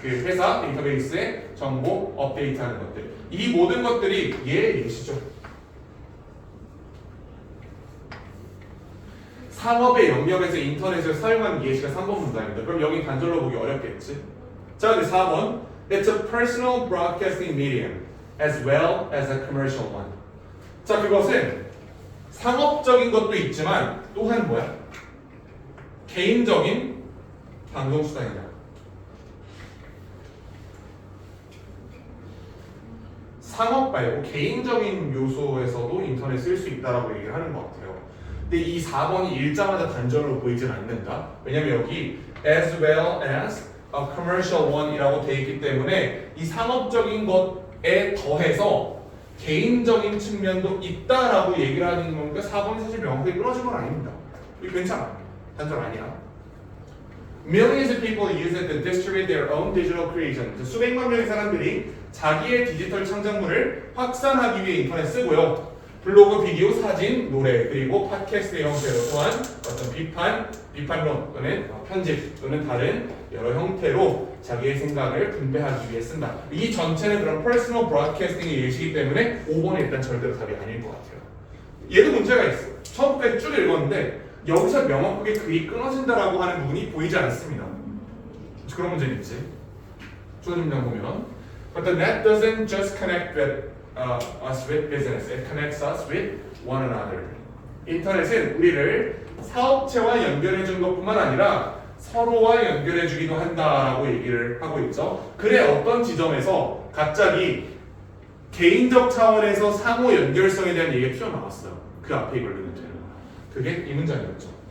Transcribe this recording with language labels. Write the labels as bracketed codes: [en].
[ko] 그 회사 데이터베이스에 정보 업데이트하는 것들. 이 모든 것들이 예시죠. 상업의 영역에서 인터넷을 사용하는 예시가 3번 문장입니다. 그럼 여기 단절로 보기 어렵겠지? 자, 근데 4번. [en] It's a personal broadcasting medium as well as a commercial one. [ko] 자, 그것은 상업적인 것도 있지만 또한 뭐야? 개인적인 방송수단이다. 상업 말고 개인적인 요소에서도 인터넷 쓸 수 있다라고 얘기를 하는 것 같아요. 근데 이 4번이 읽자마자 단절로 보이진 않는다. 왜냐면 여기 [en] as well as a commercial one [ko] 이라고 돼 있기 때문에 이 상업적인 것에 더해서 개인적인 측면도 있다라고 얘기를 하는 거니까 4번이 사실 명확하게 끊어진 건 아닙니다. 이거 괜찮아. 단절 아니야. [en] Millions of people use it to distribute their own digital creation. [ko] 수백만 명의 사람들이 자기의 디지털 창작물을 확산하기 위해 인터넷 쓰고요. 블로그, 비디오, 사진, 노래, 그리고 팟캐스트의 형태로 또한 어떤 비판론 또는 편집 또는 다른 여러 형태로 자기의 생각을 분배하기 위해 쓴다. 이 전체는 그런 퍼스널 브로드캐스팅의 예시이기 때문에 5번이 일단 절대로 답이 아닐 것 같아요. 얘도 문제가 있어. 처음부터 쭉 읽었는데 여기서 명확하게 글이 끊어진다라고 하는 부분이 보이지 않습니다. 그런 문제는 있지. 주어진 문장 보면 [en] But the net doesn't just connect with us with business. It connects us with one another. [ko] 인터넷은 우리를 사업체와 연결해 준 것뿐만 아니라 서로와 연결해 주기도 한다라고 얘기를 하고 있죠. 그래 어떤 지점에서 갑자기 개인적 차원에서 상호 연결성에 대한 얘기가 튀어나왔어요. 그 앞에 이걸 넣으면 되는 거야. 그게 이 문장이었죠.